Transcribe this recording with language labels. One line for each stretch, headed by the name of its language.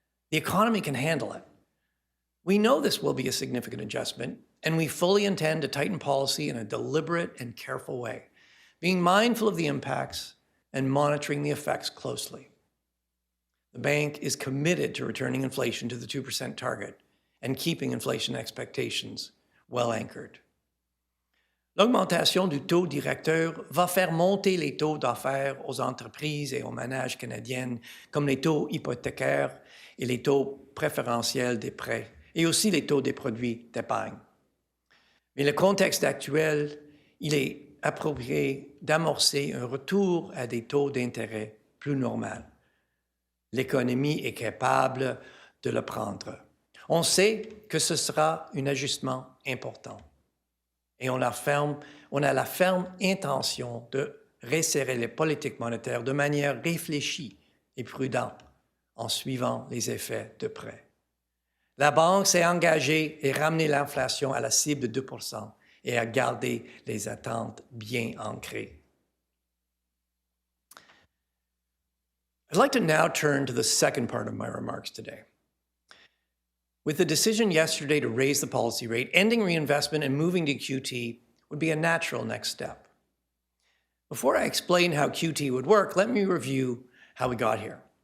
English: The economy can handle it. We know this will be a significant adjustment, and we fully intend to tighten policy in a deliberate and careful way, being mindful of the impacts and monitoring the effects closely. The bank is committed to returning inflation to the 2% target and keeping inflation expectations well anchored.
French: L'augmentation du taux directeur va faire monter les taux d'affaires aux entreprises et aux ménages canadiennes, comme les taux hypothécaires et les taux préférentiels des prêts, et aussi les taux des produits d'épargne. Mais le contexte actuel, il est approprié d'amorcer un retour à des taux d'intérêt plus normaux. L'économie est capable de le prendre. On sait que ce sera un ajustement important. Et on a la ferme intention de resserrer les politiques monétaires de manière réfléchie et prudente en suivant les effets de près. La Banque s'est engagée à ramener l'inflation à la cible de 2% et à garder les attentes bien ancrées.
English: I'd like to now turn to the second part of my remarks today. With the decision yesterday to raise the policy rate, ending reinvestment and moving to QT would be a natural next step. Before I explain how QT would work, let me review how we got here.